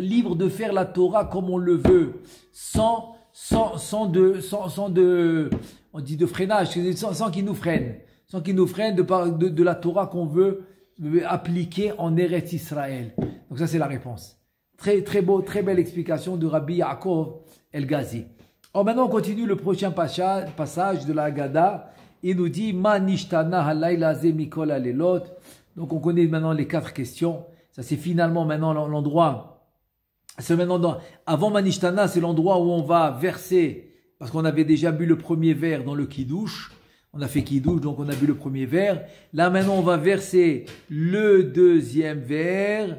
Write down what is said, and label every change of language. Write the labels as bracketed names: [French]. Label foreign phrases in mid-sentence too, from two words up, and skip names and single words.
[French] Libre de faire la Torah comme on le veut, sans freinage, sans qu'il nous freine, de la Torah qu'on veut appliquer en Eretz Israël. Donc ça c'est la réponse. Très belle explication de Rabbi Yaakov El-Ghazi. Alors maintenant on continue le prochain passage de la Haggadah. Il nous dit [Hebrew] מה נשתנה הלילה הזה מכל הלילות. [French] Donc on connaît maintenant les 4 questions. Ça c'est finalement maintenant l'endroit. C'est maintenant avant Manishtana, c'est l'endroit où on va verser, parce qu'on avait déjà bu le premier verre dans le Kiddush. On a fait Kiddush, donc on a bu le premier verre. Là maintenant on va verser le deuxième verre.